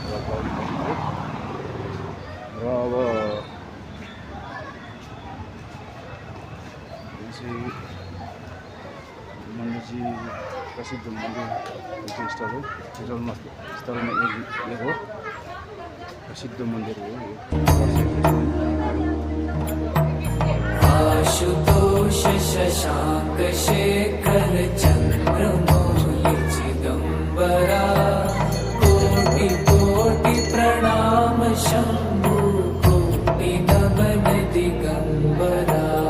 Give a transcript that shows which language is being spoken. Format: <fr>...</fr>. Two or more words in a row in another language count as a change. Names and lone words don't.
<ne>र अब मन्दिर चाहिँ प्रसिद्ध मन्दिर स्थल हो स्थलमा एक हो प्रसिद्ध मन्दिर हो</ne> <hi>आशुतोष शशांक शेखर चंद्रमौलि चिदंबरा कोटि कोटि प्रणाम शंभु कोटि नमन दिगंबरा</hi>